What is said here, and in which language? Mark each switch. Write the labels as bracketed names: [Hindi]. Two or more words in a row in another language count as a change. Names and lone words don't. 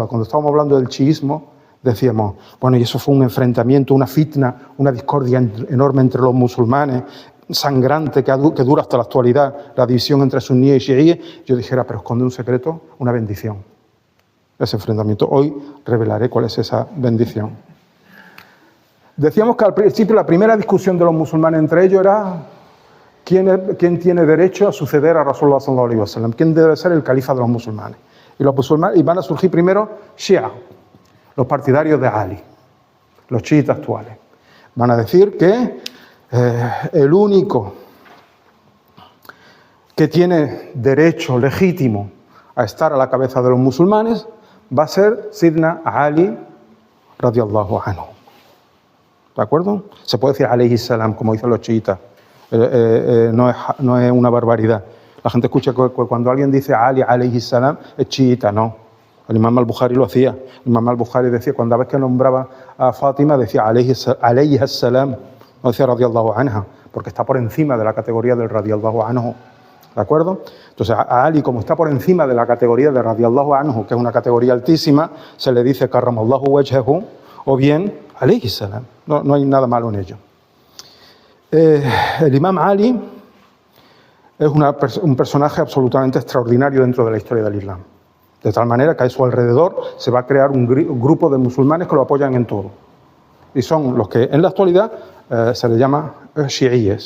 [Spanish] Cuando estábamos hablando del chiismo, decíamos, bueno, y eso fue un enfrentamiento, una fitna, una discordia enorme entre los musulmanes, sangrante, que dura hasta la actualidad, la división entre suníes y chiíes. Yo dijera, pero esconde un secreto, una bendición. Ese enfrentamiento. Hoy revelaré cuál es esa bendición. Decíamos que al principio la primera discusión de los musulmanes entre ellos era quién tiene derecho a suceder a [Arabic] رسول الله صلى الله عليه وسلم, [Spanish] quién debe ser el califa de los musulmanes. Y los musulmanes, y van a surgir primero Shia, los partidarios de Ali, los chiitas actuales. Van a decir que el único que tiene derecho legítimo a estar a la cabeza de los musulmanes va a ser Sidna Ali [Arabic] رضي الله عنه. [Spanish] ¿De acuerdo? Se puede decir [Arabic] عليه السلام, [Spanish] como dicen los chiitas. No es una barbaridad. La gente escucha que cuando alguien dice Ali [Arabic] عليه السلام [Spanish] es chiita, no. El imam al-Bukhari lo hacía. El imam al-Bukhari decía, cuando vez que nombraba a Fátima, decía [Arabic] عليه السلام, [Spanish] no decía [Arabic] رضي الله عنها, [Spanish] porque está por encima de la categoría del [Arabic] رضي الله عنه. [Spanish] ¿De acuerdo? Entonces, a Ali, como está por encima de la categoría de [Arabic] رضي الله عنه, [Spanish] que es una categoría altísima, se le dice [Arabic] كرم الله وجهه, [Spanish] o bien [Arabic] عليه السلام. [Spanish] No hay nada malo en ello. El imam Ali es un personaje absolutamente extraordinario dentro de la historia del Islam. De tal manera que a su alrededor se va a crear un grupo de musulmanes que lo apoyan en todo. Y son los que en la actualidad se les llama chiíes.